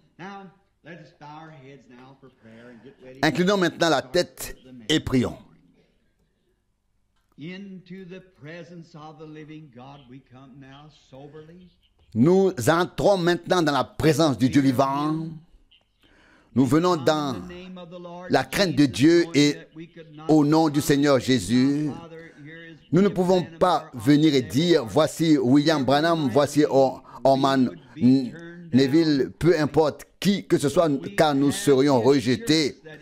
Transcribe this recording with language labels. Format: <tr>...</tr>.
<en>Now, let us bow our heads now for prayer and get ready.</en> <fr>Inclinons maintenant la tête et prions.</fr> <en>Into the presence of the living God we come now soberly.</en> <fr>Nous entrons maintenant dans la présence du Dieu vivant. Nous venons dans</fr> <en>In the name of the Lord</en> <fr>la crainte de Dieu et au nom du Seigneur Jésus. Nous ne pouvons pas venir et dire, voici William Branham, voici Orman Neville, peu importe qui que ce soit, car nous serions rejetés.</fr>